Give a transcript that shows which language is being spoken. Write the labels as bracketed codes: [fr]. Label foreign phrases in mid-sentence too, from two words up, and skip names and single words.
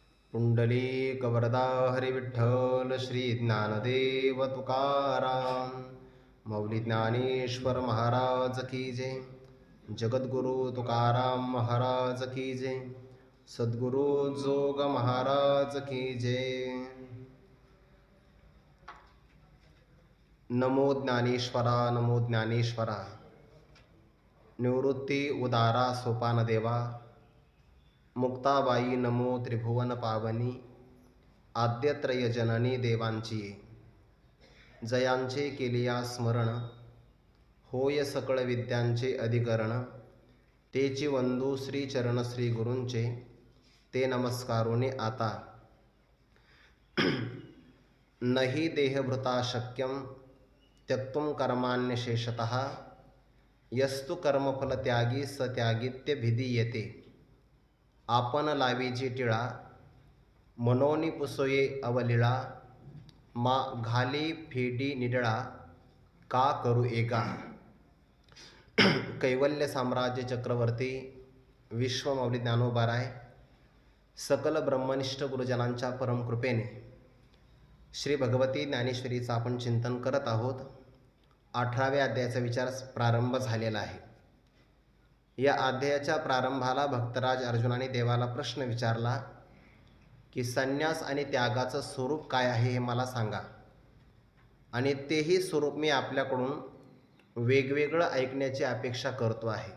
[mr] पुंडलिक वरदा हरी विठ्ठल श्री ज्ञानदेव तुकाराम मौली ज्ञानेश्वर महाराज [hi] की जय. [mr] जगद्गुरु तुकाराम महाराज [hi] की जय. [mr] सद्गुरु जोग महाराज [hi] की जय. [mr] नमो ज्ञानेश्वरा नमो ज्ञानेश्वरा. निवृत्ती उदारा सोपान देवा. मुक्ताबाई नमो त्रिभुवन पावनी. आद्यत्रय जननी देवांची जयांचे केलिया स्मरण. होय सकळ विद्यांचे अधिकरण. तेची वंदू श्री चरण श्री गुरूंचे. ते नमस्कारोने आता. [sa] नहि देहभृता शक्यं त्यक्तुं कर्माण्यशेषतः. यस्तु कर्मफल त्यागी स त्यागित्य भिधीयते. [mr] आपण लावीची टिळा मनोनी पुसोये अवलिळा. मा घाली फेडी निडळा का करू एका. कैवल्य साम्राज्य चक्रवर्ती विश्वमौली ज्ञानोबाराय सकल ब्रह्मनिष्ठ गुरुजनांच्या परमकृपेने श्री भगवती ज्ञानेश्वरीचं आपण चिंतन करत आहोत. 18व्या अध्यायाचा विचार प्रारंभ झालेला आहे. या अध्यायाच्या प्रारंभाला भक्तराज अर्जुनाने देवाला प्रश्न विचारला की संन्यास आणि त्यागाचं स्वरूप काय आहे हे मला सांगा, आणि तेही स्वरूप मी आपल्याकडून वेगवेगळं ऐकण्याची अपेक्षा करतो आहे.